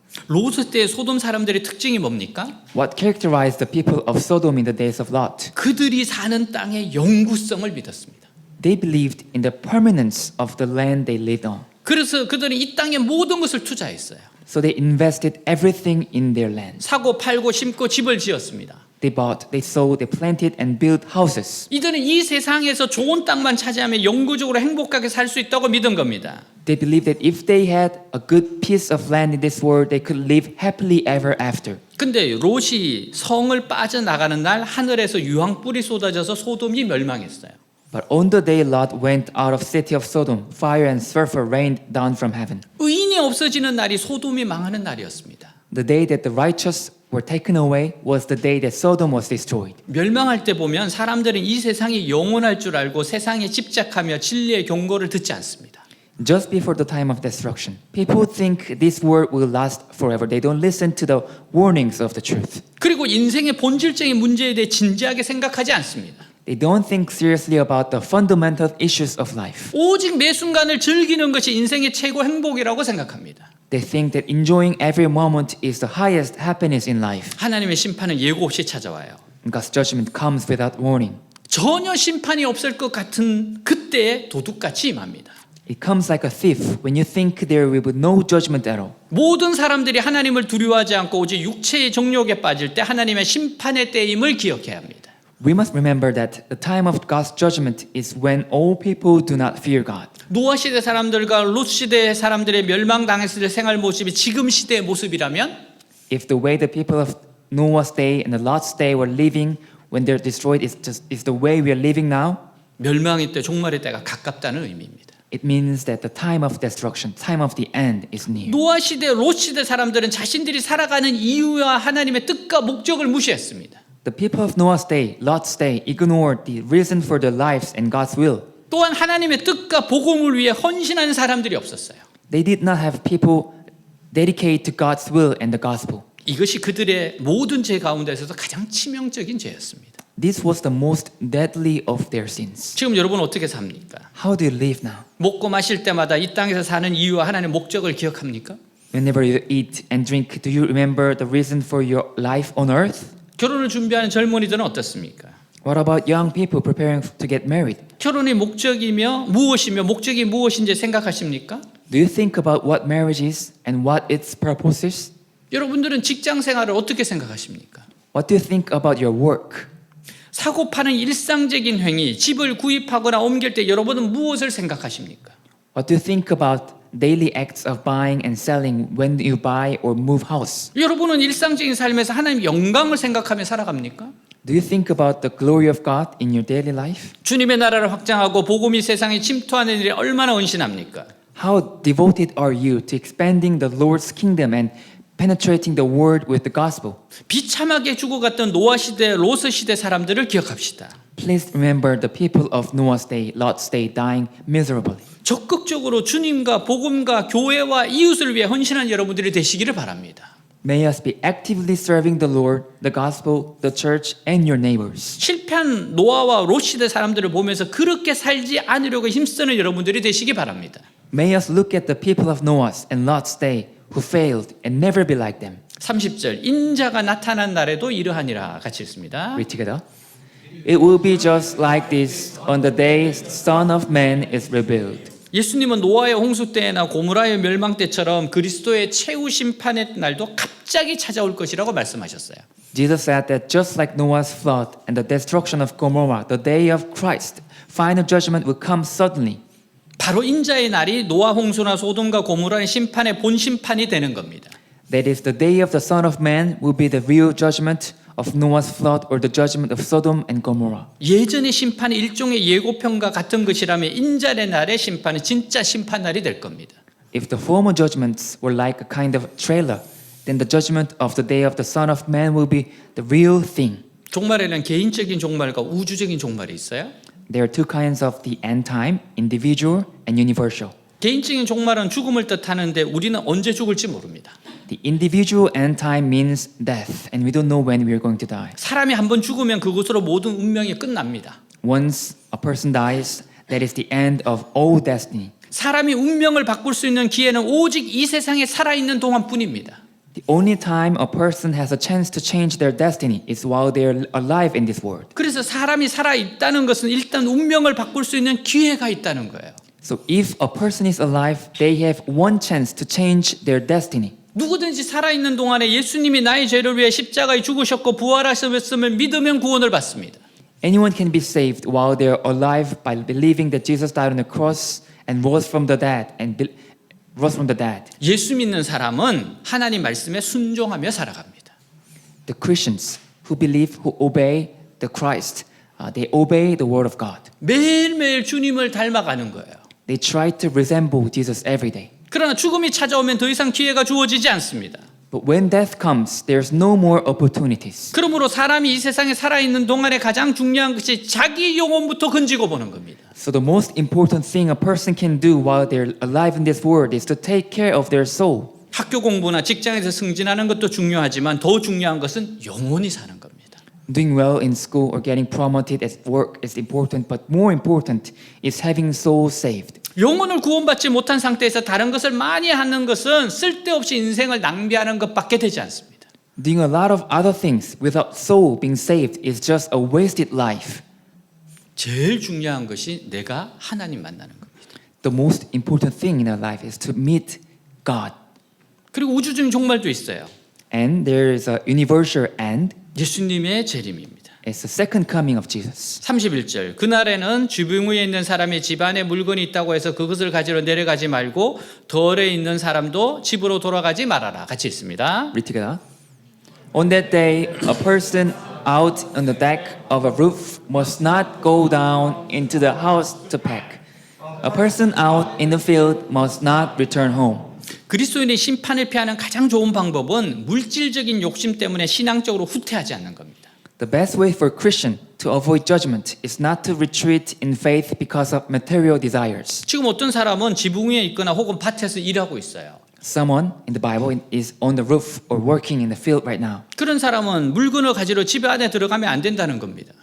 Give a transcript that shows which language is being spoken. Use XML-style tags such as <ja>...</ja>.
<ko>롯의 때 소돔 사람들의 특징이 뭡니까?</ko> <en>What characterized the people of Sodom in the days of Lot?</en> <ko>그들이 사는 땅의 영구성을 믿었습니다.</ko> <en>They believed in the permanence of the land they lived on.</en> <ko>그래서 그들은 이 땅의 모든 것을 투자했어요.</ko> <en>So they invested everything in their land.</en> <ko>사고 팔고 심고 집을 지었습니다.</ko> <en>They bought, they sold, they planted and built houses.</en> <ko>이들은 이 세상에서 좋은 땅만 차지하면 영구적으로 행복하게 살 수 있다고 믿은 겁니다.</ko> <en>They believed that if they had a good piece of land in this world, they could live happily ever after.</en> <ko>근데 롯이 성을 빠져나가는 날 하늘에서 유황불이 쏟아져서 소돔이 멸망했어요.</ko> <en>But on the day Lot went out of city of Sodom, fire and sulfur rained down from heaven.</en> <ko>의인이 없어지는 날이 소돔이 망하는 날이었습니다.</ko> <en>The day that the righteous were taken away was the day that Sodom was destroyed.</en> <ko>멸망할 때 보면 사람들은 이 세상이 영원할 줄 알고 세상에 집착하며 진리의 경고를 듣지 않습니다.</ko> <en>Just before the time of destruction, people think this world will last forever. They don't listen to the warnings of the truth.</en> <ko>그리고 인생의 본질적인 문제에 대해 진지하게 생각하지 않습니다.</ko> <en>They don't think seriously about the fundamental issues of life.</en> <ko>오직 매 순간을 즐기는 것이 인생의 최고 행복이라고 생각합니다.</ko> <en>They think that enjoying every moment is the highest happiness in life.</en> <ko>하나님의 심판은 예고 없이 찾아와요.</ko> <en>God's judgment comes without warning.</en> <ko>전혀 심판이 없을 것 같은 그때에 도둑같이 임합니다.</ko> <en>It comes like a thief when you think there will be no judgment at all.</en> <ko>모든 사람들이 하나님을 두려워하지 않고 오직 육체의 정욕에 빠질 때 하나님의 심판의 때임을 기억해야 합니다.</ko> <en>We must remember that the time of God's judgment is when all people do not fear God.</en> <ko>노아 시대 사람들과 롯 시대 사람들의 멸망당했을 때 생활 모습이 지금 시대의 모습이라면</ko> <en>If the way the people of Noah's day and the Lot's day were living when they're destroyed is the way we are living now,</en> <ko>멸망의 때 종말의 때가 가깝다는 의미입니다.</ko> <en>it means that the time of destruction, time of the end is near.</en> <ko>노아 시대, 롯 시대 사람들은 자신들이 살아가는 이유와 하나님의 뜻과 목적을 무시했습니다.</ko> <en>The people of Noah's day, Lot's day, ignored the reason for their lives and God's will.</en> <ko>또한 하나님의 뜻과 복음을 위해 헌신하는 사람들이 없었어요.</ko> <en>They did not have people dedicated to God's will and the gospel.</en> <ko>이것이 그들의 모든 죄 가운데서도 가장 치명적인 죄였습니다.</ko> <en>This was the most deadly of their sins.</en> <ko>지금 여러분 어떻게 삽니까?</ko> <en>How do you live now?</en> <ko>먹고 마실 때마다 이 땅에서 사는 이유와 하나님의 목적을 기억합니까?</ko> <en>Whenever you eat and drink, do you remember the reason for your life on earth?</en> <ko>결혼을 준비하는 젊은이들은 어떻습니까?</ko> <en>What about young people preparing to get married?</en> <ko>결혼이 목적이며 무엇이며 목적이 무엇인지 생각하십니까?</ko> <en>Do you think about what marriage is and what its purpose is?</en> <ko>여러분들은 직장 생활을 어떻게 생각하십니까?</ko> <en>What do you think about your work?</en> <ko>사고 파는 일상적인 행위, 집을 구입하거나 옮길 때 여러분은 무엇을 생각하십니까?</ko> <en>What do you think about daily acts of buying and selling when you buy or move house?</en> <ko>여러분은 일상적인 삶에서 하나님의 영광을 생각하며 살아갑니까?</ko> <en>Do you think about the glory of God in your daily life?</en> <ko>주님의 나라를 확장하고 복음이 세상에 침투하는 일에 얼마나 헌신합니까?</ko> <en>How devoted are you to expanding the Lord's kingdom and penetrating the world with the gospel.</en> <ko>비참하게 죽어갔던 노아 시대, 로스 시대 사람들을 기억합시다.</ko> <en>Please remember the people of Noah's day, Lot's day, dying miserably.</en> <ko>적극적으로 주님과 복음과 교회와 이웃을 위해 헌신한 여러분들이 되시기를 바랍니다.</ko> <en>May us be actively serving the Lord, the gospel, the church, and your neighbors.</en> <ko>실패한 노아와 롯 시대 사람들을 보면서 그렇게 살지 않으려고 힘쓰는 여러분들이 되시기 바랍니다.</ko> <en>May us look at the people of Noah's and Lot's day who failed and never be like them.</en> <ko>30절 인자가 나타난 날에도 이러하니라 같이 읽습니다.</ko> <en>Read together. It will be just like this on the day Son of Man is revealed.</en> <ko>예수님은 노아의 홍수 때나 고무라의 멸망 때처럼 그리스도의 최후 심판의 날도 갑자기 찾아올 것이라고 말씀하셨어요.</ko> <en>Jesus said that just like Noah's flood and the destruction of Gomorrah, the day of Christ, final judgment will come suddenly.</en> <ko>바로 인자의 날이 노아 홍수나 소돔과 고무라의 심판의 본 심판이 되는 겁니다.</ko> <en>That is, the day of the Son of Man will be the real judgment of Noah's flood or the judgment of Sodom and Gomorrah.</en> <ko>예전의 심판이 일종의 예고편과 같은 것이라면 인자의 날의 심판은 진짜 심판 날이 될 겁니다.</ko> <en>If the former judgments were like a kind of trailer, then the judgment of the day of the Son of Man will be the real thing.</en> <ko>종말에는 개인적인 종말과 우주적인 종말이 있어요.</ko> <en>There are two kinds of the end time, individual and universal.</en> <ko>개인적인 종말은 죽음을 뜻하는데 우리는 언제 죽을지 모릅니다.</ko> <en>The individual end time means death, and we don't know when we are going to die.</en> <ko>사람이 한번 죽으면 그것으로 모든 운명이 끝납니다.</ko> <en>Once a person dies, that is the end of all destiny.</en> <ko>사람이 운명을 바꿀 수 있는 기회는 오직 이 세상에 살아있는 동안뿐입니다.</ko> <en>The only time a person has a chance to change their destiny is while they are alive in this world.</en> <ko>그래서 사람이 살아있다는 것은 일단 운명을 바꿀 수 있는 기회가 있다는 거예요.</ko> <en>So if a person is alive, they have one chance to change their destiny.</en> <ko>누구든지 살아있는 동안에 예수님이 나의 죄를 위해 십자가에 죽으셨고 부활하셨음을 믿으면 구원을 받습니다.</ko> <en>Anyone can be saved while they are alive by believing that Jesus died on the cross and rose from the dead rose from the dead.</en> <ko>예수 믿는 사람은 하나님 말씀에 순종하며 살아갑니다.</ko> <en>The Christians who believe, who obey the Christ, they obey the word of God.</en> <ko>매일매일 주님을 닮아가는 거예요.</ko> <en>They try to resemble Jesus every day.</en> <ko>그러나 죽음이 찾아오면 더 이상 기회가 주어지지 않습니다.</ko> <en>But when death comes, there's no more opportunities.</en> <ko>그러므로 사람이 이 세상에 살아있는 동안에 가장 중요한 것이 자기 영혼부터 건지고 보는 겁니다.</ko> <en>So the most important thing a person can do while they're alive in this world is to take care of their soul.</en> <ko>학교 공부나 직장에서 승진하는 것도 중요하지만 더 중요한 것은 영혼이 사는 겁니다.</ko> <en>Doing well in school or getting promoted at work is important, but more important is having souls saved.</en> <ko>영혼을 구원받지 못한 상태에서 다른 것을 많이 하는 것은 쓸데없이 인생을 낭비하는 것밖에 되지 않습니다.</ko> <en>Doing a lot of other things without soul being saved is just a wasted life.</en> <ko>제일 중요한 것이 내가 하나님 만나는 겁니다.</ko> <en>The most important thing in our life is to meet God.</en> <ko>그리고 우주적인 종말도 있어요.</ko> <en>And there is a universal end.</en> <ko>예수님의 재림입니다.</ko> <en>It's the second coming of Jesus.</en> <ko>31절 그날에는 지붕 위에 있는 사람이 집 안에 물건이 있다고 해서 그것을 가지러 내려가지 말고 덜에 있는 사람도 집으로 돌아가지 말아라. 같이 읽습니다.</ko> <en>Read together. On that day, a person out on the deck of a roof must not go down into the house to pack. A person out in the field must not return home.</en> <ko>그리스도인의 심판을 피하는 가장 좋은 방법은 물질적인 욕심 때문에 신앙적으로 후퇴하지 않는 겁니다.</ko> <en>The best way for a Christian to avoid judgment is not to retreat in faith because of material desires.</en> <ko>지금 어떤 사람은 지붕 위에 있거나 혹은 밭에서 일하고 있어요.</ko> <en>Someone in the Bible is on the roof or working in the field right now.</en> <ko>그런 사람은 물건을 가지러 집 안에 들어가면 안 된다는 겁니다.</ko>